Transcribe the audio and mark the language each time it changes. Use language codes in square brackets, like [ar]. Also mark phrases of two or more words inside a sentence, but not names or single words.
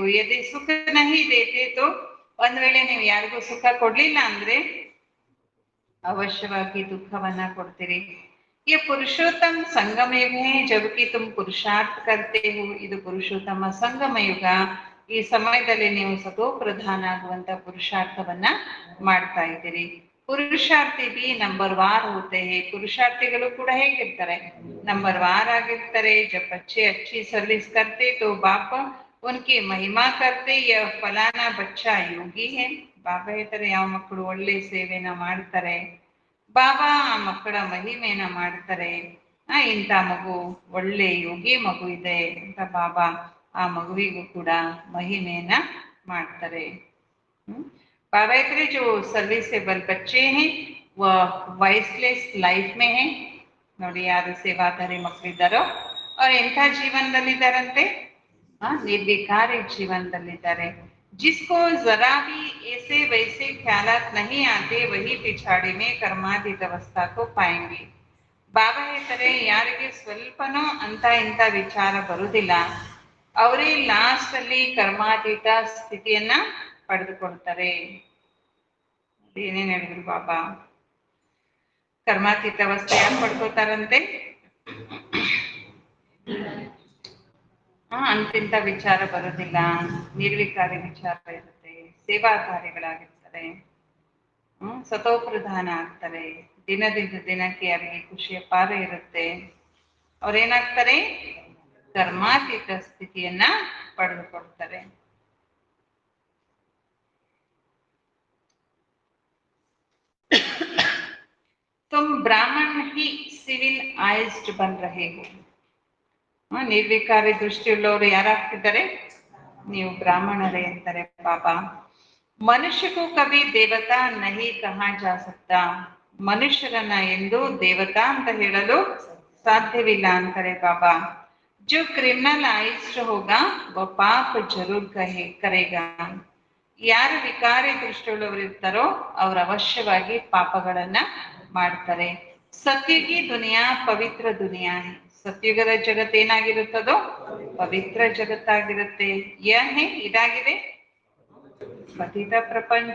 [hi] यदि सुख नहीं देते तो, [kn] ಒಂದ್ ವೇಳೆ ನೀವು ಯಾರಿಗೂ ಸುಖ ಕೊಡ್ಲಿಲ್ಲ ಅಂದ್ರೆ ಅವಶ್ಯವಾಗಿ ದುಃಖವನ್ನ ಕೊಡ್ತೀರಿ. [hi] यह पुरुषोत्तम संगम युग है जबकि तुम पुरुषार्थ करते हो. [kn] ಇದು ಪುರುಷೋತ್ತಮ ಸಂಗಮ ಯುಗ. ಈ ಸಮಯದಲ್ಲಿ ನೀವು ಸತೋ ಪ್ರಧಾನ ಆಗುವಂತ ಪುರುಷಾರ್ಥವನ್ನ ಮಾಡ್ತಾ ಇದ್ದೀರಿ. [hi] ಪುರುಷಾರ್ಥಿ भी नंबरवार होते हैं. [kn] पुरुषार्थिಗಳು ಕೂಡ ಹೇಗಿರ್ತಾರೆ, नंबरवार ಆಗಿರ್ತಾರೆ. [hi] जब बच्चे अच्छी सर्विस करते तो बाप उनकी महिमा करते. यह फलाना बच्चा योगी है. [kn] ಬಾಬಾ ಹೇಳ್ತಾರೆ, ಯಾವ ಮಕ್ಕಳು ಒಳ್ಳೆ ಸೇವೆನ ಮಾಡ್ತಾರೆ, ಬಾಬಾ ಆ ಮಕ್ಕಳ ಮಹಿಮೆನ ಮಾಡ್ತಾರೆ. ಇಂಥ ಮಗು ಒಳ್ಳೆ ಯೋಗಿ ಮಗು ಇದೆ ಅಂತ ಬಾಬಾ ಆ ಮಗುವಿಗೂ ಕೂಡ ಮಹಿಮೆಯನ್ನ ಮಾಡ್ತಾರೆ. [hi] बाबा इतने जो सर्विसेबल बच्चे हैं वह [en] viceless life [hi] में है. [kn] ನೋಡಿ ಯಾರು ಸೇವಾಧಾರಿ ಮಕ್ಕಳಿದ್ದಾರೋ ಅವ್ರು ಎಂಥ ಜೀವನದಲ್ಲಿದ್ದಾರಂತೆ, ನಿರ್ವಿಕಾರಿ ಜೀವನದಲ್ಲಿದ್ದಾರೆ. [hi] जिसको जरा भी ऐसे वैसे ख्यालात नहीं आते वही पिछाड़ी में कर्मातीत अवस्था को पाएंगे. [kn] ಬಾಬಾ ಹೇಳ್ತಾರೆ, ಯಾರಿಗೆ ಸ್ವಲ್ಪನೂ ಅಂತ ಇಂಥ ವಿಚಾರ ಬರುವುದಿಲ್ಲ ಅವರೇ ಲಾಸ್ಟ್ ಅಲ್ಲಿ ಕರ್ಮಾತೀತ ಸ್ಥಿತಿಯನ್ನ ಪಡೆದುಕೊಳ್ತಾರೆ. ಏನೇನ್ ಹೇಳಿದ್ರು ಬಾಬಾ, ಕರ್ಮಾತೀತ ಅವಸ್ಥೆ ಯಾಕೆ ಪಡ್ಕೋತಾರಂತೆ, ಅಂತಿಂತ ವಿಚಾರ ಬರೋದಿಲ್ಲ, ನಿರ್ವಿಕಾರಿ ವಿಚಾರ ಇರುತ್ತೆ, ಸೇವಾಧಾರಿಗಳಾಗಿರ್ತಾರೆ, ಸತೋಪ್ರಧಾನ ಆಗ್ತಾರೆ, ದಿನದಿಂದ ದಿನಕ್ಕೆ ಅವರಿಗೆ ಖುಷಿಯ ಪಾರ ಇರುತ್ತೆ. ಅವ್ರೇನಾಗ್ತಾರೆ, ಕರ್ಮಾತೀತ ಸ್ಥಿತಿಯನ್ನ ಪಡೆದುಕೊಳ್ತಾರೆ. [hi] तुम ब्राह्मण ही [en] civil eyed [hi] बन रहे हो. [kn] ನಿರ್ವಿಕಾರಿ ದೃಷ್ಟಿಯುಳ್ಳವರು ಯಾರಾಗ್ತಿದ್ದಾರೆ, ನೀವು ಬ್ರಾಹ್ಮಣರೇ ಅಂತಾರೆ ಬಾಬಾ. [hi] ಮನುಷ್ಯ को कभी देवता नहीं कहा जा सकता. [kn] ಮನುಷ್ಯರನ್ನ ಎಂದು ದೇವತಾ ಅಂತ ಹೇಳಲು ಸಾಧ್ಯವಿಲ್ಲ ಅಂತಾರೆ ಬಾಬಾ. [hi] जो क्रिमिनलाइज्ड होगा वो पाप जरूर करेगा. [kn] ಯಾರು ವಿಕಾರಿ ದೃಷ್ಟಿಯುಳ್ಳವರು ಇರ್ತಾರೋ ಅವ್ರು ಅವಶ್ಯವಾಗಿ ಪಾಪಗಳನ್ನ ಮಾಡ್ತಾರೆ. [hi] सतयुगी दुनिया पवित्र दुनिया. [kn] ಸತ್ಯುಗದ ಜಗತ್ ಏನಾಗಿರುತ್ತದೋ ಪವಿತ್ರ ಜಗತ್ತಾಗಿರುತ್ತೆ. ಯಹೇ ಇದಾಗಿದೆ ಪತಿತ ಪ್ರಪಂಚ.